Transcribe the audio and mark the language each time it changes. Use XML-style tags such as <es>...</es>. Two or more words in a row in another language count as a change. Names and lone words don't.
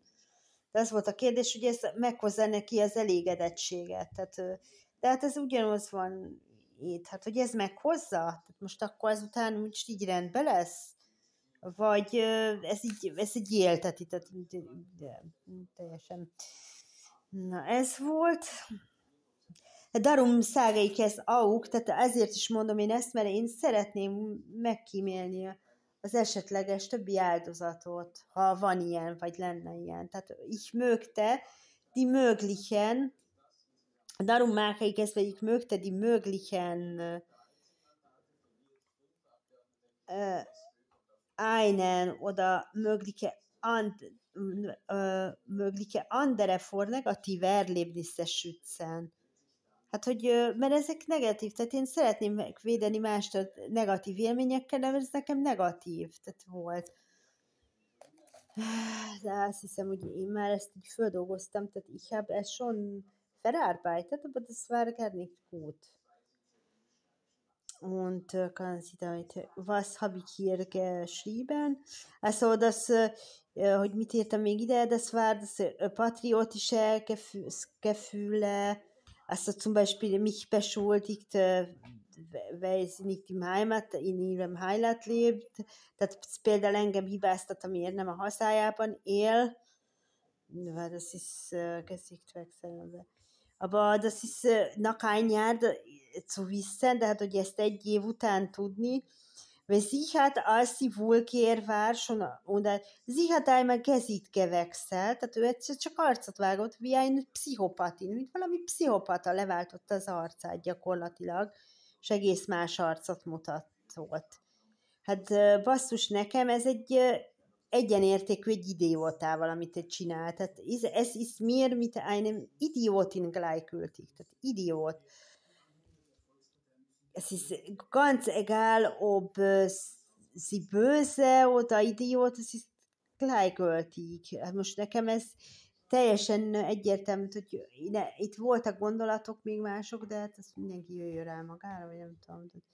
<hu>De az volt a kérdés, hogy ez meghozza neki az elégedettséget. Tehát, de hát ez ugyanaz van itt, hát hogy ez meghozza? Tehát most akkor azután most így rendben lesz? Vagy ez így élteti, tehát teljesen. Na, ez volt.</hu> <de>Darum sage ich es auch,</de> <hu>tehát ezért is mondom én ezt, mert én szeretném megkímélni az esetleges többi áldozatot, ha van ilyen, vagy lenne ilyen.</hu> <de>Tehát ich mögte die möglichen, darum mache ich es, weil ich mögte die möglichen einen oder mögliche andere vor negatív Erlebnisse schützen.</de> <hu>Hát, hogy, mert ezek negatív, tehát én szeretném megvédeni mást a negatív élményekkel, de ez nekem negatív, tehát volt. De azt hiszem, hogy én már ezt így földolgoztam, tehát</hu> <de>ich habe es schon verarbeitet, aber das war gar nicht gut. Und kann sie damit, was habe ich hier geschrieben? Also, das,</de> <hu>hogy mit írtam még ide,</hu> <de>das war das patriotische Gefühle, also zum Beispiel mich beschuldigt, weil sie nicht in ihrem Heimat lebt,</de> <hu>tehát például engem hibáztat, amiért nem a hazájában él,</hu> <de>weil das ist Gesicht wechseln. Aber das ist nach ein Jahr zu wissen,</de> <hu>tehát hogy ezt egy év után tudni,</hu> <de>weil sie hat, als sie vulgär war, schon, oder sie hat einmal Gesicht gewechselt,</de> <hu>tehát ő egyszer csak arcot vágott,</hu> <de>wie ein Psychopatin,</de> <hu>mint valami pszichopata leváltotta az arcát gyakorlatilag, és egész más arcot mutatott. Hát basszus, nekem ez egy egyenértékű egy idiótával, amit ő csinál.</hu> <de>Tehát ez ist mir mit einem Idiotin gleichgültig. Tehát idiót. Es ist ganz egal, ob sie böse oder Idiot, es ist gleichgültig.</de> <hu>Most nekem ez teljesen egyértelmű, hogy itt voltak gondolatok még mások, de hát ezt mindenki jöjjön rá magára, vagy nem tudom.</hu>